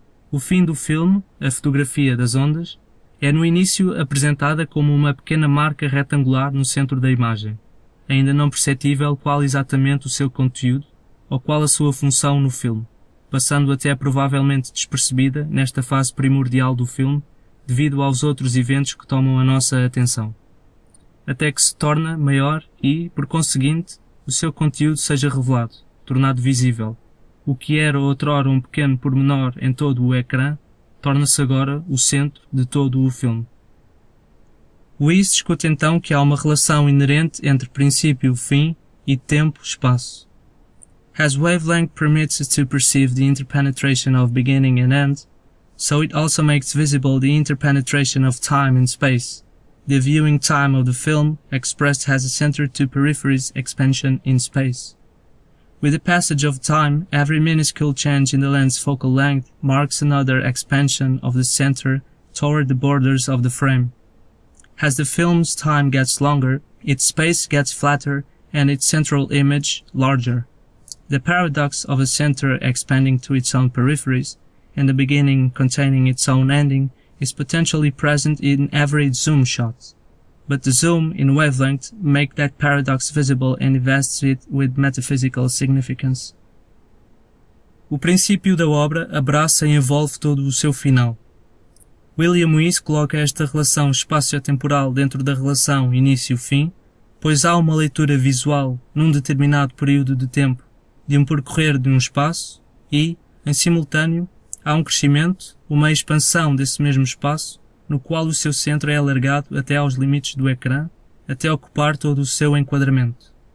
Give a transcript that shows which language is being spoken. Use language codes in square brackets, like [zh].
[pt] O fim do filme, a fotografia das ondas, é no início apresentada como uma pequena marca retangular no centro da imagem, ainda não perceptível qual exatamente o seu conteúdo ou qual a sua função no filme, passando até provavelmente despercebida nesta fase primordial do filme devido aos outros eventos que tomam a nossa atenção, até que se torna maior e, por conseguinte, o seu conteúdo seja revelado, tornado visível. O que era outrora um pequeno pormenor em todo o ecrã, torna-se agora o centro de todo o filme. Weiss discute então que há uma relação inerente entre princípio e fim e tempo-espaço. [en] As wavelength permits us to perceive the interpenetration of beginning and end, so it also makes visible the interpenetration of time and space, the viewing time of the film expressed as a center to peripheries expansion in space. With the passage of time, every minuscule change in the lens focal length marks another expansion of the center toward the borders of the frame. As the film's time gets longer, its space gets flatter and its central image larger. The paradox of a center expanding to its own peripheries and a beginning containing its own ending is potentially present in every zoom shot. But the zoom in wavelength make that paradox visible and invests it with metaphysical significance. [pt] O princípio da obra abraça e envolve todo o seu final. William Weiss coloca esta relação espaço-temporal dentro da relação início-fim, pois há uma leitura visual num determinado período de tempo de um percorrer de um espaço e, em simultâneo, há um crescimento, uma expansão desse mesmo espaço, no qual o seu centro é alargado até aos limites do ecrã, até ocupar todo o seu enquadramento.